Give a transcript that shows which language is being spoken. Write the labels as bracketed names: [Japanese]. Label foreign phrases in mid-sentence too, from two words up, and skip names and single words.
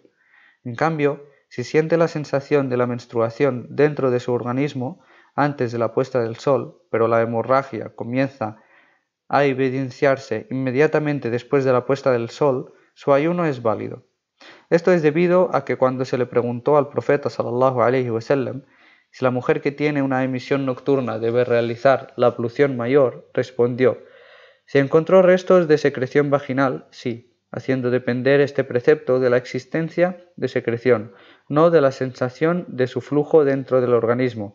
[Spanish] En cambio, si siente la sensación de la menstruación dentro de su organismo antes de la puesta del sol, pero la hemorragia comienza a evidenciarse inmediatamente después de la puesta del sol, su ayuno es válido. Esto es debido a que cuando se le preguntó al profeta [Arabic] صلى الله عليه وسلم [Spanish] si la mujer que tiene una emisión nocturna debe realizar la ablución mayor, respondió: si encontró restos de secreción vaginal, sí, haciendo depender este precepto de la existencia de secreción, no de la sensación de su flujo dentro del organismo.